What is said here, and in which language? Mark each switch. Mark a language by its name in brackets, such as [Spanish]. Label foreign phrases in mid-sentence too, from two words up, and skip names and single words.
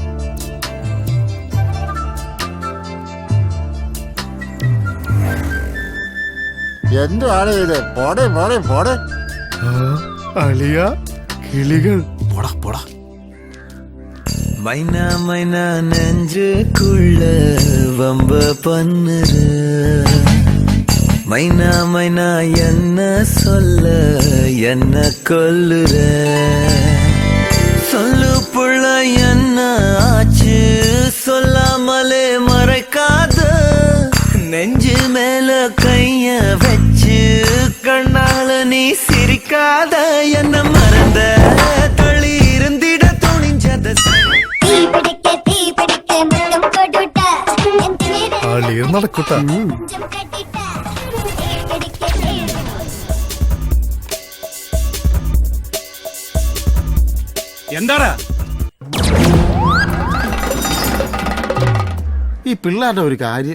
[Malayalam] എന്റെ ആളെ ഇത് പോടെ പോടെ പോടെ. അളിയ കിളികൾ. പോടാ പോടാ. [Tamil] மைனா மைனா நெஞ்சுக்குள்ள வம்ப பண்ணுற மைனா மைனா என்ன சொல்ல என்ன கொல்லுற சொல்லு புள்ள என்ன ஆச்சு சொல்லாமலே மறைக்காத நெஞ்சு மேல கைய வச்சு கண்ணால நீ சிரிக்காத என்ன மறந்த தள்ளி இருந்திட துணிஞ்சத [Malayalam] നടക്കൂട്ടാ എന്താടാ ഈ പിള്ളേരുടെ ഒരു കാര്യം